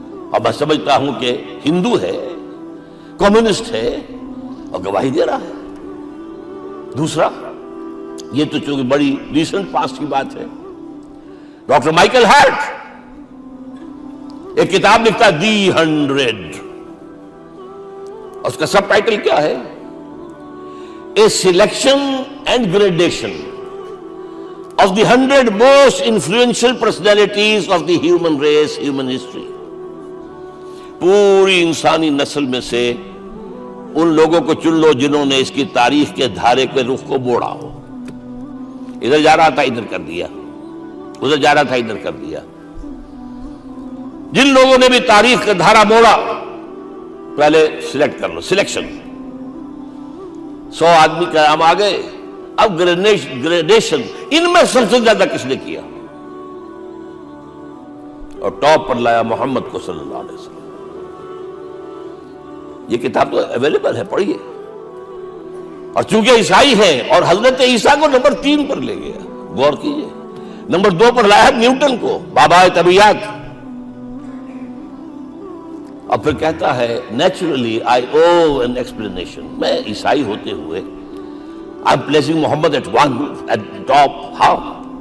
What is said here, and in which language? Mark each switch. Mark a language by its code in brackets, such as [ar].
[ur] اور میں سمجھتا ہوں کہ ہندو ہے، کمیونسٹ ہے اور گواہی دے رہا ہے. دوسرا، یہ تو چونکہ بڑی ریسنٹ پاسٹ کی بات ہے، ڈاکٹر مائیکل ہارٹ ایک کتاب لکھتا ہے دی 100. اس کا سب ٹائٹل کیا ہے؟ [en] A selection and gradation of the 100 most influential personalities of the human race, human history. [ur] پوری انسانی نسل میں سے ان لوگوں کو چن لو جنہوں نے اس کی تاریخ کے دھارے کے رخ کو موڑا ہو. ادھر جا رہا تھا ادھر کر دیا، ادھر جا رہا تھا ادھر کر دیا. جن لوگوں نے بھی تاریخ کا دھارا موڑا پہلے سلیکٹ کر لو. سلیکشن، 100 آدمی کا ہم آ گئے. اب گریڈیشن، ان میں سب سے زیادہ کس نے کیا؟ اور ٹاپ پر لایا محمد کو صلی اللہ علیہ وسلم. یہ کتاب تو اویلیبل ہے، پڑھیے. اور چونکہ عیسائی ہے اور حضرت عیسیٰ کو نمبر 3 پر لے گیا، غور کیجئے. نمبر 2 پر لایا نیوٹن کو، بابا طبیعت. اور پھر کہتا ہے naturally I O an explanation. میں عیسائی ہوتے ہوئے [en] I'm placing Muhammad at top. How?